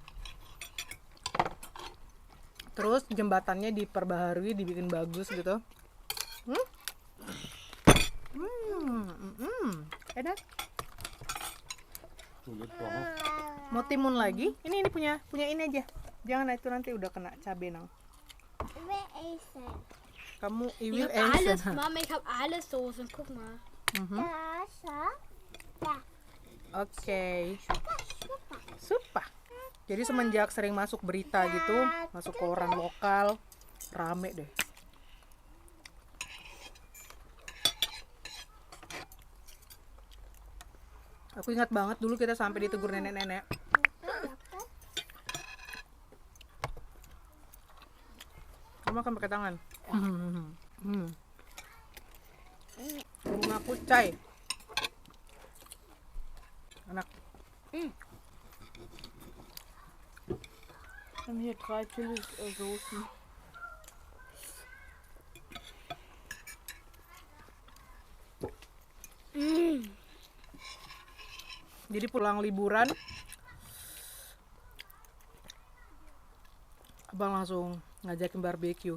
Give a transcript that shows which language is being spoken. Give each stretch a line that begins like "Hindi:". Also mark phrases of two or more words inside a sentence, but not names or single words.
Indonesian: Terus jembatannya diperbaharui, dibikin bagus gitu. Enak. Sulit banget. Mau timun lagi? Ini punya ini aja. Jangan itu nanti udah kena cabai nang. Kamu
German: Ich iwil hab alles, esen. Mama, ich hab alles Soßen. Guck mal. Oke. Supa.
Indonesian: Jadi semenjak sering masuk berita gitu, masuk koran lokal, rame deh. Aku ingat banget dulu kita sampai ditegur nenek-nenek. Kamu makan pakai tangan. Bunga kucai. Enak.
German: Wir haben hier 3 Chili-Soßen.
Indonesian: Jadi pulang liburan, abang langsung ngajakin barbeque.